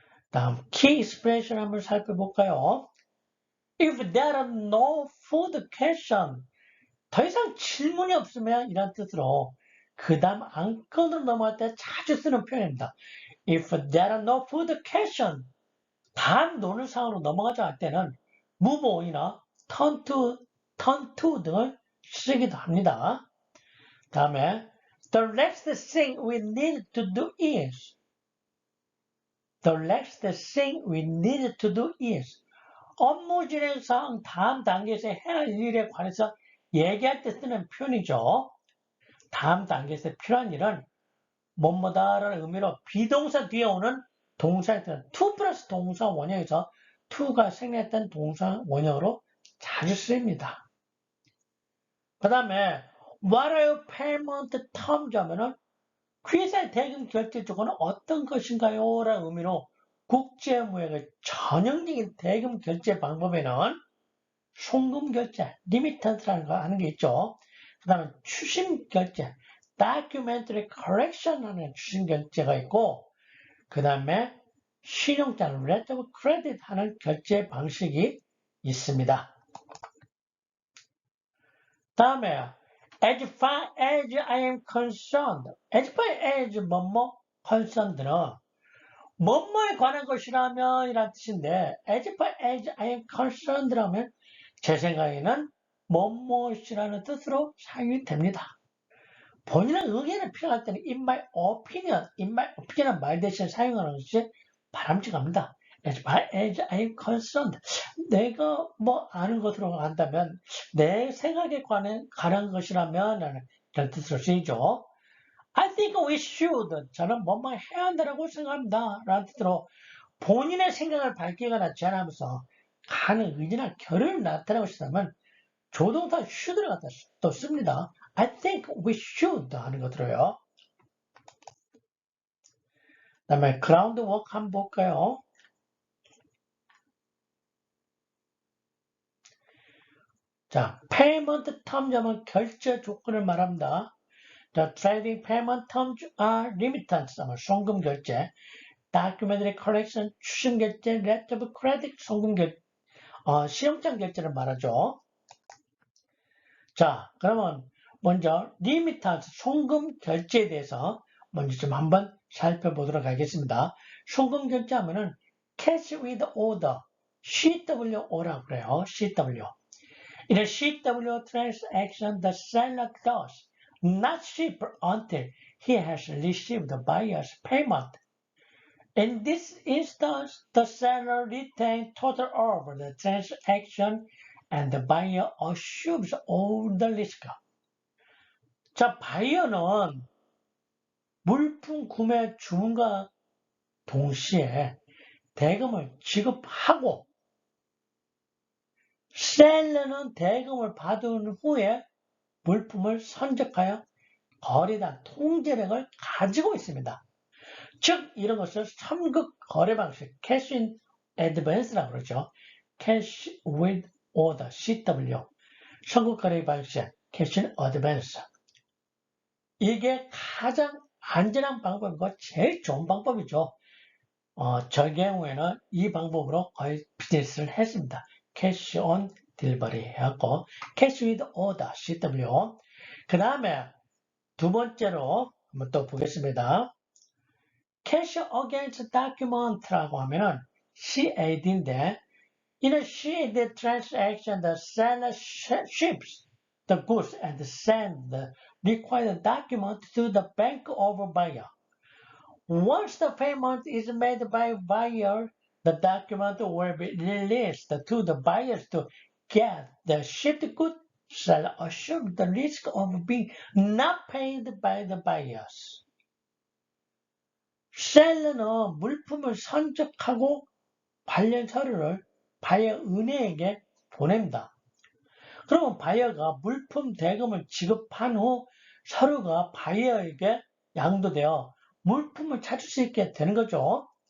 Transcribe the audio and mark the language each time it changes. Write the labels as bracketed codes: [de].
[ko] 다음 key expression 한번 살펴볼까요? [en] If there are no further question, [ko] 더 이상 질문이 없으면 이란 뜻으로 그 다음 안건으로 넘어갈 때 자주 쓰는 표현입니다. [en] If there are no further question, [ko] 다음 논의 상으로 넘어가자 할 때는 move on이나 turn to 등을 쓰기도 합니다. 다음에 [en] the next thing we need to do is [ko] the next thing we need to do is 업무 진행상 다음 단계에서 해야 할 일에 관해서 얘기할 때 쓰는 표현이죠. 다음 단계에서 필요한 일은 뭐뭐다라는 의미로 비동사 뒤에 오는 동사에 따른 to 플러스 동사 원형에서 to가 생략된 동사 원형으로 자주 쓰입니다. 그 다음에 [en] what are payment terms [ko] 하면은 회사의 대금 결제 조건은 어떤 것인가요? 라는 의미로 국제무역의 전형적인 대금 결제 방법에는 송금 결제, 리미턴스라는 거 하는 게 있죠. 그 다음에 추심 결제, documentary correction 하는 추심 결제가 있고, 그 다음에 신용자, letter of credit 하는 결제 방식이 있습니다. 다음에 [en] as far as I am concerned, [ko] as far as 뭐뭐 concerned는 뭐뭐에 관한 것이라면 이란 뜻인데 as far as I am concerned라면 제 생각에는 뭐뭐이라는 뜻으로 사용이 됩니다. 본인의 의견을 표현할 때는 in my opinion은 말 대신 사용하는 것이 바람직합니다. [en] As far as I'm concerned, [ko] 내가 뭐 아는 것으로 한다면 내 생각에 관한 것이라면 이런 뜻으로 쓰이죠. [en] I think we should. [ko] 저는 뭐뭐 해야 한다고 생각합니다. 라는 뜻으로 본인의 생각을 밝히거나 제안하면서 가는 의지나 결의를 나타내고 싶다면 조동사 should를 갖다 또 씁니다. [en] I think we should [ko] 하는 거 들어요. 그 다음에 groundwork 한번 볼까요? 자, payment terms 하면 결제 조건을 말합니다. [en] The trading payment terms are remittance 하면 송금 결제, documentary collection 추심 결제, letter of credit 송금 결제, [ko] 시험장 결제를 말하죠. 자, 그러면 먼저 remittance 송금 결제에 대해서 먼저 좀 한번 살펴보도록 하겠습니다. 송금 결제하면은 cash with order, CWO라고 그래요. CW. [en] In a CW transaction, the seller does not ship until he has received the buyer's payment. In this instance, the seller retains total of the transaction and the buyer assumes all the risk. [ko] 자, 바이어는 물품 구매 주문과 동시에 대금을 지급하고 셀러는 대금을 받은 후에 물품을 선적하여 거래단 통제력을 가지고 있습니다. 즉 이런 것을 선급 거래 방식, Cash in Advance라고 그러죠. [en] Cash with Order, CW, 선급 거래 방식, Cash in Advance. [ko] 이게 가장 안전한 방법이고 제일 좋은 방법이죠. 저 경우에는 이 방법으로 거의 비즈니스를 했습니다. [en] 캐시 온 딜버리 해갖고 캐시 위드 오더 CW. [ko] 그 다음에 두 번째로 한번 또 보겠습니다. 캐시 어게인스트 다큐먼트라고 하면은 CAD인데 [en] in a CAD transaction the seller ships the goods and sends the required document to the bank of buyer. Once the payment is made by buyer, the document will be released to the buyers to get the shipped goods. Seller assumes the risk of being not paid by the buyers. [ko] 셀러는 물품을 선적하고 관련 서류를 바이어 은행에게 보냅니다. 그러면 바이어가 물품 대금을 지급한 후 서류가 바이어에게 양도되어 물품을 찾을 수 있게 되는 거죠.